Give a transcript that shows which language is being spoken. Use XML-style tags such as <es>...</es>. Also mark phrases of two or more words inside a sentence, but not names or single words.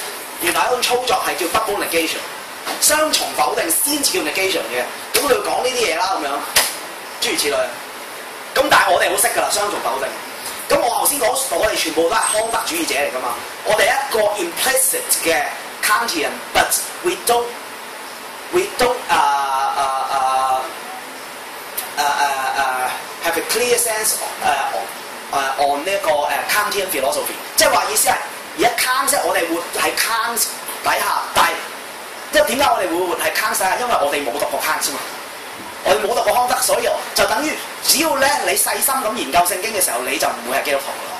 <yue>原來一種操作係叫</yue> <en>double negation，</en> <yue>雙重否定先至叫 negation 嘅。咁佢講呢啲嘢啦，咁樣諸如此類。咁但係我哋好識㗎啦，雙重否定。咁我頭先講，我哋全部都係康德主義者嚟㗎嘛。我哋一個 implicit 嘅 Kantian，</yue> <en>but we don't have a clear sense on</en> <yue>呢一個Kantian philosophy， 即係話意思係而家 Kant 我哋活喺 Kant 底下，但係即係點解我哋會活喺 Kant 底下？因為我哋冇讀過 Kant 啫嘛，我哋冇讀過康德，所以就等於只要咧你細心咁研究聖經嘅時候，你就唔會係基督徒啦。</yue>